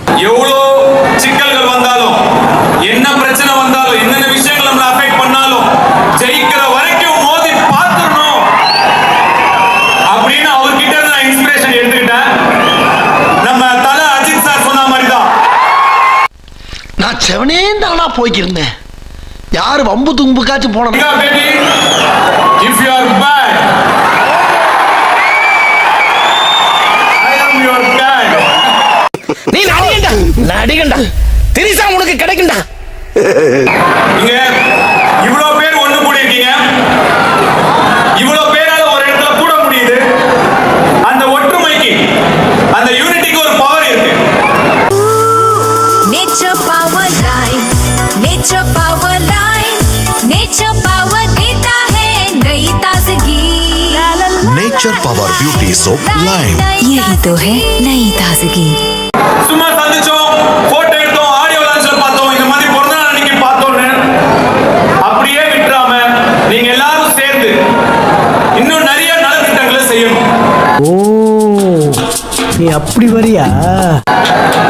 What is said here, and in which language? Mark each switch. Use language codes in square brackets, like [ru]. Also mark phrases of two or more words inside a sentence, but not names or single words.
[ta] எவ்வளோ சிக்கல்கள் வந்தாலும், என்ன பிரச்சனை வந்தாலும், என்னென்ன விஷயங்கள் நம்மளை அஃபெக்ட் பண்ணாலும் ஜெயிக்கிற வரைக்கும் மோதி பார்த்துடணும் அப்படின்னு அவர்கிட்ட இருந்து நான் இன்ஸ்பிரேஷன் எடுத்துக்கிட்டேன். நம்ம தல அஜித் சார் சொன்ன மாதிரி தான் நான் செவனே தானா போய்க்கிருந்தேன். யாரு வம்பு தும்புக்காச்சும் போன baby, if you are bad, I am your dad. நீ நடிகண்டா திரிசா உனக்கு கிடைக்கும்டா. நீங்க இவ்வளவு பேர் ஒண்ணு கூடி இருக்கீங்க. இவ்வளவு பேரால ஒரு இடத்துல கூட முடியுது. அந்த ஒற்றுமைக்கு, அந்த யூனிட்டிக்கு ஒரு பவர் இருக்கு. [hi] नेचर पावर लाइन, नेचर पावर लाइन, नेचर पावर देता है नई ताजगी. नेचर पावर ब्यूटी सोप लाइन, यही तो है नई ताजगी. [ta] சும்மா சந்திச்சோம், போட்டோ எடுத்தோம், ஆடியோ லான்ச்ல பார்த்தோம், இந்த மாதிரி பிறந்த நாள் அன்னைக்கு பார்த்தோம்னு அப்படியே விட்டுறாம நீங்க எல்லாரும் சேர்ந்து இன்னும் நிறைய நலத்திட்டங்களை செய்யணும். ஓ, நீ அப்படி வரியா?